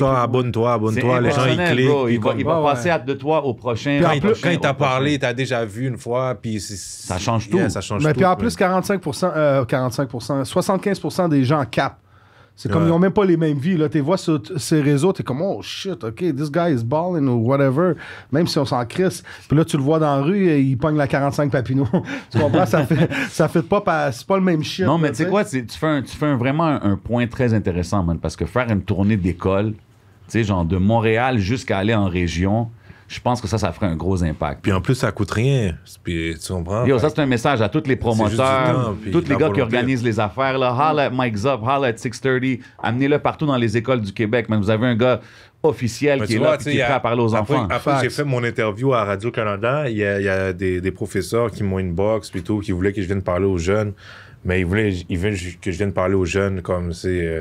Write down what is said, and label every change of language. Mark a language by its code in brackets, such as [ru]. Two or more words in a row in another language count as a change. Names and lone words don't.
[fr] abonne-toi, les gens, ils cliquent. Il va passer de toi au prochain. Quand il t'a parlé, t'as déjà vu une fois, puis ça change tout. Ça change mais tout. Puis en plus, 75% des gens capent. C'est comme ils n'ont même pas les mêmes vies. Là, tu vois sur ces réseaux, tu es comme, [en] oh shit, OK, this guy is balling ou whatever. [fr] Même si on s'en crisse. Puis là, tu le vois dans la rue et il pogne la 45 Papineau. Tu comprends? Ça fait pas, c'est pas le même shit. Non, mais tu sais quoi, tu fais vraiment un point très intéressant, man, parce que faire une tournée d'école, tu sais, genre de Montréal jusqu'à aller en région, je pense que ça ferait un gros impact. Puis en plus, ça coûte rien. Puis, tu comprends? Yo, ça, c'est un message à tous les promoteurs, tous les gars qui organisent les affaires. Là. [en] Holla at Mike Zop, holla at 630. [fr] Amenez-le partout dans les écoles du Québec. Mais vous avez un gars officiel qui est là, qui est prêt à parler aux enfants. Après, j'ai fait mon interview à Radio-Canada. Il y a des professeurs qui m'ont inbox, plutôt, qui voulaient que je vienne parler aux jeunes. Mais ils veulent que je vienne parler aux jeunes comme c'est...